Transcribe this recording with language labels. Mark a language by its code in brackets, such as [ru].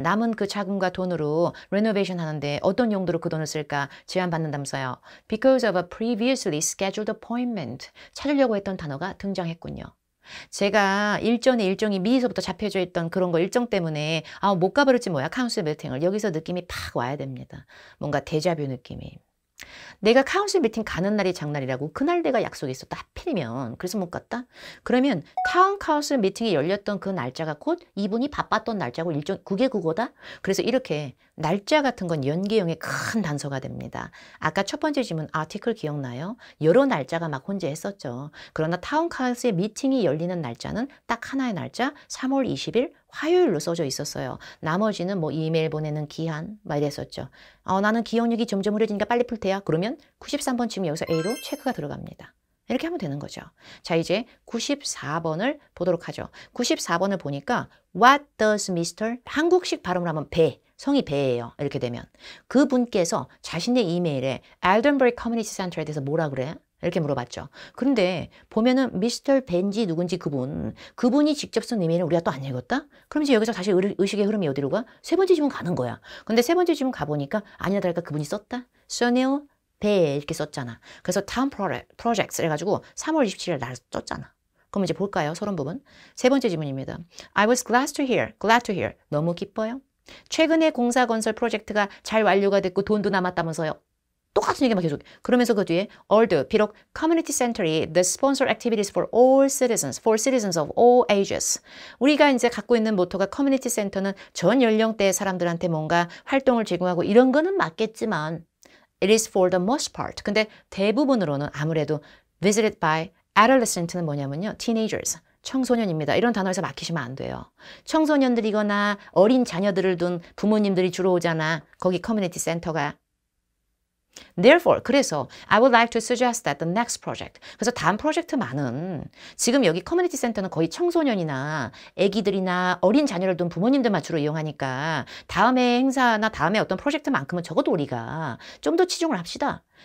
[ko] 남은 그 자금과 돈으로 renovation 하는데 어떤 용도로 그 돈을 쓸까 제안 받는다면서요. [en] Because of a previously scheduled appointment. [ko] 찾으려고 했던 단어가 등장했군요. 제가 일정이 미리서부터 잡혀져 있던 그런 거 일정 때문에 못 가버렸지 뭐야. 카운슬 미팅을. 여기서 느낌이 팍 와야 됩니다. 뭔가 데자뷰 느낌이. 내가 카운슬 미팅 가는 날이 장날이라고 그날 내가 약속이 있었다 하필이면 그래서 못 갔다? 그러면 타운 카운슬 미팅이 열렸던 그 날짜가 곧 이분이 바빴던 날짜고 일정 그게 그거다? 그래서 이렇게 날짜 같은 건 연계형의 큰 단서가 됩니다. 아까 첫 번째 질문 아티클 기억나요? 여러 날짜가 막 혼재했었죠. 그러나 타운 카운슬 미팅이 열리는 날짜는 딱 하나의 날짜 3월 20일 화요일로 써져 있었어요. 나머지는 뭐 이메일 보내는 기한 막 이랬었죠. 나는 기억력이 점점 흐려지니까 빨리 풀 테야. 그러면 93번 지금 여기서 A로 체크가 들어갑니다. 이렇게 하면 되는 거죠. 자, 이제 94번을 보도록 하죠. 94번을 보니까 [en] What does Mr. [ko] 한국식 발음을 하면 배, 성이 배예요. 이렇게 되면 그분께서 자신의 이메일에 Aldenbury Community Center에 대해서 뭐라 그래? 이렇게 물어봤죠. 그런데 보면은 미스터 벤지 누군지 그분이 직접 쓴 이메일을 우리가 또 안 읽었다? 그럼 이제 여기서 다시 의식의 흐름이 어디로 가? 세 번째 지문 가는 거야. 근데 세 번째 지문 가보니까 아니나 다를까 그분이 썼다? 써네요 배 이렇게 썼잖아. 그래서 Town Projects 해가지고 3월 27일 날 썼잖아. 그럼 이제 볼까요? 서론 부분. 세 번째 질문입니다. [en] I was glad to hear. [ko] 너무 기뻐요. 최근에 공사 건설 프로젝트가 잘 완료가 됐고 돈도 남았다면서요. 똑같은 얘기만 계속. 그러면서 그 뒤에 [en] although 비록 community center이 the sponsor activities for citizens of all ages. [ko] 우리가 이제 갖고 있는 모토가 커뮤니티 센터는 전 연령대의 사람들한테 뭔가 활동을 제공하고 이런 거는 맞겠지만 [en] it is for the most part. [ko] 근데 대부분으로는 아무래도 [en] visited by adolescent [ko] 는 뭐냐면요. teenagers. 청소년입니다. 이런 단어에서 막히시면 안 돼요. 청소년들이거나 어린 자녀들을 둔 부모님들이 주로 오잖아. 거기 커뮤니티 센터가. [en] Therefore, [ko] 그래서 [en] I would like to suggest that the next project. [ko] 그래서 다음 프로젝트만은 지금 여기 커뮤니티 센터는 거의 청소년이나 아기들이나 어린 자녀를 둔 부모님들만 주로 이용하니까 다음에 행사나 다음에 어떤 프로젝트만큼은 적어도 우리가 좀 더 치중을 합시다.